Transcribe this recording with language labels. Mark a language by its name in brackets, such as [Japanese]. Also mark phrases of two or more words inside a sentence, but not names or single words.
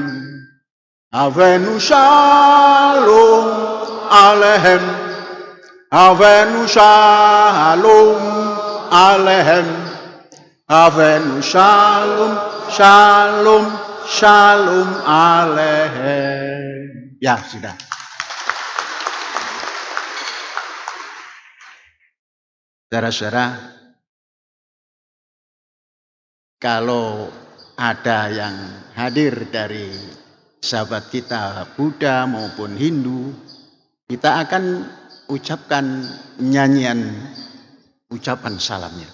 [Hebrew] הבאנו שלום עליכם. הבאנו שלום עליכם. הבאנו שלום שלום שלום עליכם. [Indonesian] Ya sudah. Saudara-saudara, kalau ada yang hadir dari sahabat kita Buddha maupun Hindu, kita akan ucapkan nyanyian ucapan salamnya.